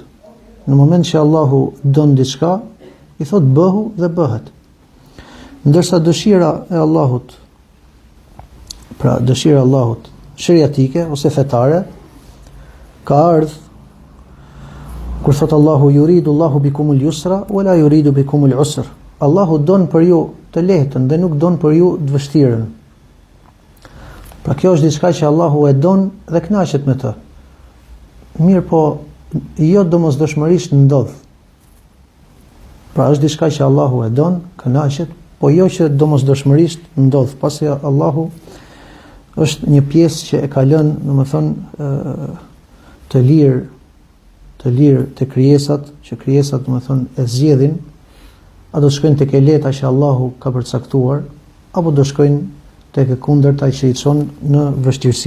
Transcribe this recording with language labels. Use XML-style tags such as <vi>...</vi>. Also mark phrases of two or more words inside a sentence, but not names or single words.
<sq>Në moment që Allahu don diçka, i thot bëhu dhe bëhet. Ndërsa dëshira e Allahut, pra dëshira e Allahut sheriatike ose fetare, ka ardhur kur thot Allahu:</sq> <ar>"يريد الله بكم اليسر ولا يريد بكم العسر."</ar> <sq>Allahu don për ju të lehtën dhe nuk don për ju të vështirën. Pra kjo është diçka që Allahu e don dhe kënaqet me të. Mirë po, jo domosdoshmërisht ndodh. Pra është diçka që Allahu e don, kënaqet, po jo që domosdoshmërisht ndodh, pasi Allahu është një pjesë që e ka lënë, domethënë, të lirë të krijesat, që krijesat domethënë e zgjedhin, a do shkojnë tek e leta që Allahu ka përcaktuar, apo do shkojnë tek e kundërta që i çon në vështirësi.</sq>